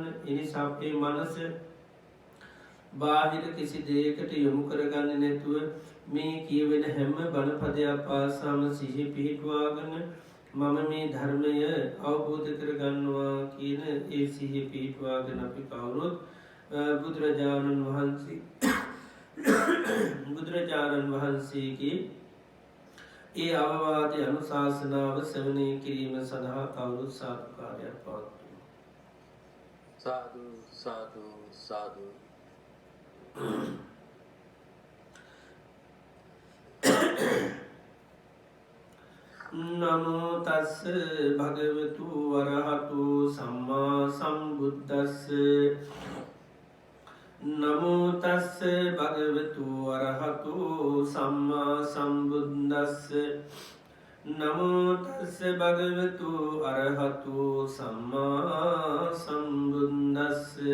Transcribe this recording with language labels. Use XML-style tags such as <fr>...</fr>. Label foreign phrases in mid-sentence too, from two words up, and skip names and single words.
<si>ඒ නිසා අපේ මනස බාහිර කිසි දෙයකට යොමු කරගන්නේ නැතුව මේ කියවෙන හැම බණපදයක් පාසාම සිහි පිහිටුවාගෙන මම මේ ධර්මය අවබෝධ කරගන්නවා කියන ඒ සිහි පිහිටුවාගෙන අපි කවුරුත් බුදුරජාණන් වහන්සේගේ ඒ අවවාදය අනුශාසනාව ශ්‍රවණය කිරීම සඳහා කවුරුත් සාදුකාරයක් පවත්වමු.</si> <pi>සාදු සාදු සාදු. නමෝ තස්ස භගවතු වරහතු සම්මා සම්බුද්දස්ස නමෝ තස්ස භගවතු වරහතු සම්මා සම්බුද්දස්ස නමෝ තස්ස භගවතු අරහතු සම්මා සම්බුද්දස්ස</pi>